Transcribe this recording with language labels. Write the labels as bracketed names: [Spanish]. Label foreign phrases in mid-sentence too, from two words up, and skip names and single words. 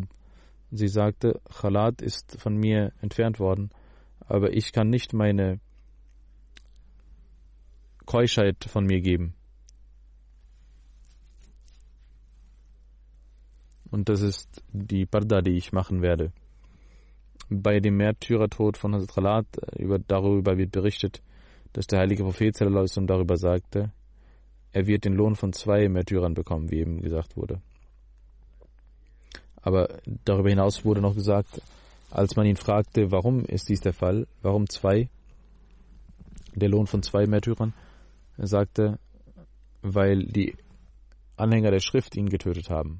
[German] Sie sagte, Khalat ist von mir entfernt worden, aber ich kann nicht meine Keuschheit von mir geben. Und das ist die Parda, die ich machen werde. Bei dem Märtyrertod von Hazrat Khalat, darüber wird berichtet, dass der heilige Prophet [Arabic] صلى الله عليه وسلم [German] darüber sagte, er wird den Lohn von 2 Märtyrern bekommen, wie eben gesagt wurde. Aber darüber hinaus wurde noch gesagt, als man ihn fragte, warum ist dies der Fall, warum 2, der Lohn von 2 Märtyrern, er sagte, weil die Anhänger der Schrift ihn getötet haben.